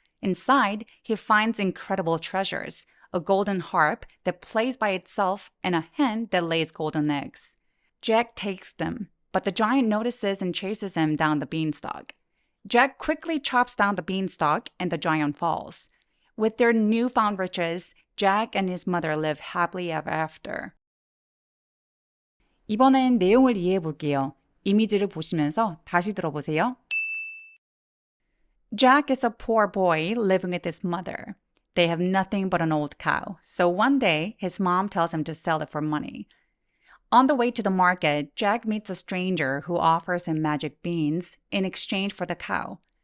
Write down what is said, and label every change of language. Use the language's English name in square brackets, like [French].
[English] Inside, he finds incredible treasures, a golden harp that plays by itself and a hen that lays golden eggs. Jack takes them, but the giant notices and chases him down the beanstalk. Jack quickly chops down the beanstalk and the giant falls. With their newfound riches, Jack and his mother live happily ever after. [Korean] 이번엔 내용을 이해해 볼게요. 이미지를 보시면서 다시 들어보세요. [English] Jack is a poor boy living with his mother. They have nothing but an old cow, so one day his mom tells him to sell it for money. On the way to the market, Jack meets a stranger who offers him magic beans in exchange for the cow.